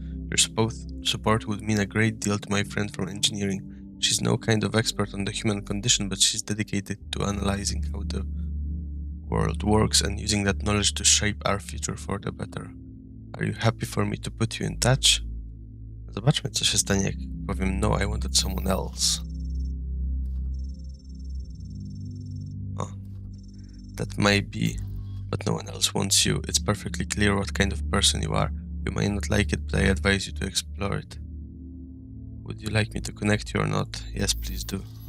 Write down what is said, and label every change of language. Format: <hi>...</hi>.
<en>Your support would mean a great deal to my friend from engineering. She's no kind of expert on the human condition, but she's dedicated to analyzing how the world works and using that knowledge to shape our future for the better. Are you happy for me to put you in touch?</en> <pl>Zobaczmy, co się stanie, jak powiem no,</pl> <en>I wanted someone else. Oh, that might be, but no one else wants you. It's perfectly clear what kind of person you are. You may not like it, but I advise you to explore it. Would you like me to connect you or not? Yes, please do.</en>